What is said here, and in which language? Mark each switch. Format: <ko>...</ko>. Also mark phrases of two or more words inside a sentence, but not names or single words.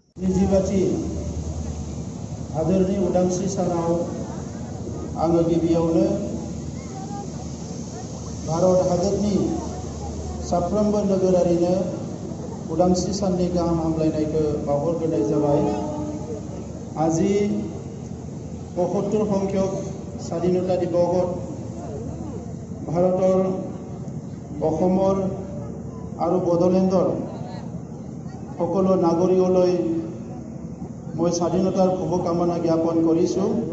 <brx>निजिबाथि हादोरनि उदांस्रि सानाव आङो गिबियावनो भारत हादोरनि साफ्रोमबो नोगोरारिनो उदांस्रि साननि गाहाम हामलायनायखौ बावहरग्रोनाय जाबाय।</brx> <as>আজি ৭৫ সংখ্যক স্বাধীনতা দিৱসত ভাৰতৰ অসমৰ আৰু বড়োলেণ্ডৰ সকলো নাগৰিকলৈ মই স্বাধীনতাৰ শুভকামনা জ্ঞাপন কৰিছোঁ।</as>